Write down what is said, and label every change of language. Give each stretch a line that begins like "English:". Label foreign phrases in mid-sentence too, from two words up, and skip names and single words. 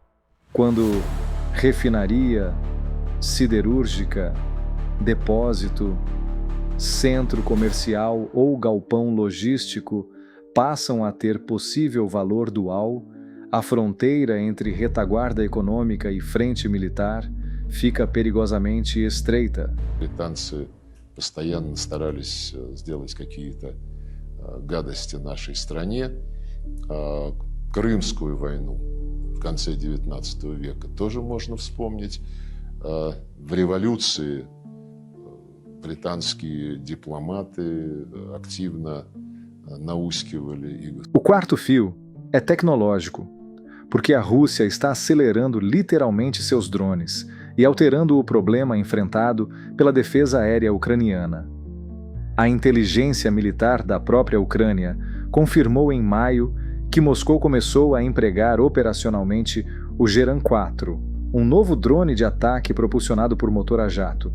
Portuguese: Quando refinaria, siderúrgica, depósito, centro comercial ou galpão logístico passam a ter possível valor dual, a fronteira entre retaguarda econômica e frente militar fica perigosamente estreita.
Russian: Британцы постоянно старались сделать какие-то гадости нашей стране. Крымскую войну в конце XIX века тоже можно вспомнить. В революции британские дипломаты активно наускивали и...
Portuguese: O quarto fio é tecnológico, porque a Rússia está acelerando literalmente seus drones e alterando o problema enfrentado pela defesa aérea ucraniana. A inteligência militar da própria Ucrânia confirmou em maio que Moscou começou a empregar operacionalmente o Geran-4, um novo drone de ataque propulsionado por motor a jato.